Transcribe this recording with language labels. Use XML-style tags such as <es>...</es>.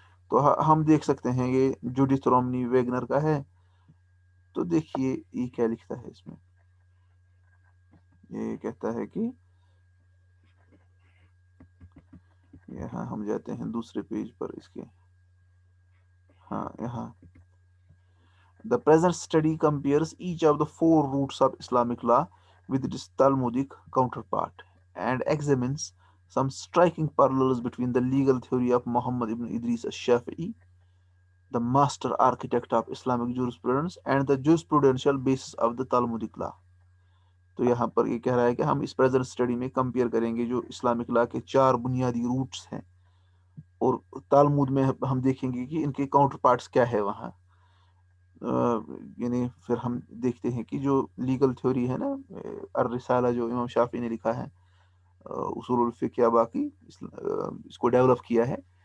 <ur>تو ہم دیکھ سکتے ہیں یہ جوڈتھ رومنی ویگنر کا ہے. تو دیکھیے یہ کیا لکھتا ہے اس میں. یہ کہتا ہے کہ یہاں ہم جاتے ہیں دوسرے پیج پر اس کے. ہاں یہاں</ur> <en>The present study compares each of the 4 roots of Islamic law with its Talmudic counterpart and examines some striking parallels between the legal theory of Muhammad ibn Idris al-Shafi'i, the master architect of Islamic jurisprudence, and the jurisprudential basis of the Talmudic law.</en> <ur>تو یہاں پر یہ کہہ رہا ہے کہ ہم اس present study میں compare کریں گے جو اسلامک لا کے 4 بنیادی روٹس ہیں، اور تالمود میں ہم دیکھیں گے کہ ان کے کاؤنٹر پارٹس کیا ہے وہاں. یعنی پھر ہم دیکھتے ہیں کہ جو لیگل تھیوری ہے نا، الرسالہ جو امام شافعی نے لکھا ہے، اصول الفقہ یا باقی اس کو ڈیولپ کیا ہے.</ur>